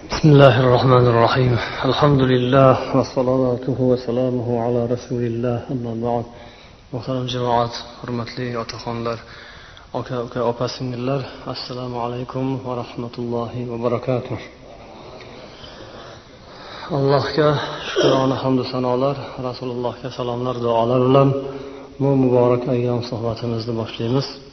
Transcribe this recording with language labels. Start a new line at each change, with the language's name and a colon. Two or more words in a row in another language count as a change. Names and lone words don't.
Arabic: بسم الله الرحمن الرحيم الحمد لله وصلاته وسلامه على رسول الله أما بعد
Uzbek: muhtaram jamoat, hurmatli otaxonlar, aka opa singillar,
Arabic: assalomu alaykum va rahmatullohi va barakatuh.
Uzbek: Allohga shukrona hamd va sanolar, Rasulullohga salomlar, duolar bilan bu muborak ayyom suhbatimizni boshlaymiz.